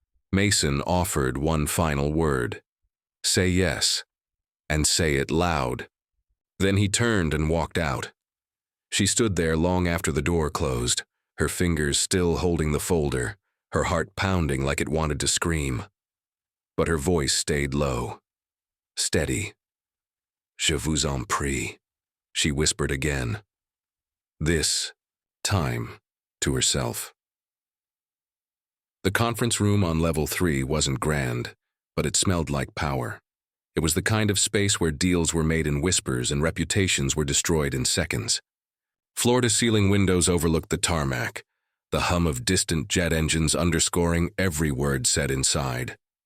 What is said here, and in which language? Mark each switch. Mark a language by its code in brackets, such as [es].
[en] Mason offered one final word. Say yes, and say it loud. Then he turned and walked out. She stood there long after the door closed, her fingers still holding the folder, her heart pounding like it wanted to scream. But her voice stayed low, steady. [fr] Je vous en prie, [en] she whispered again. This time, to herself. The conference room on level 3 wasn't grand, but it smelled like power. It was the kind of space where deals were made in whispers and reputations were destroyed in seconds. Floor-to-ceiling windows overlooked the tarmac, the hum of distant jet engines underscoring every word said inside.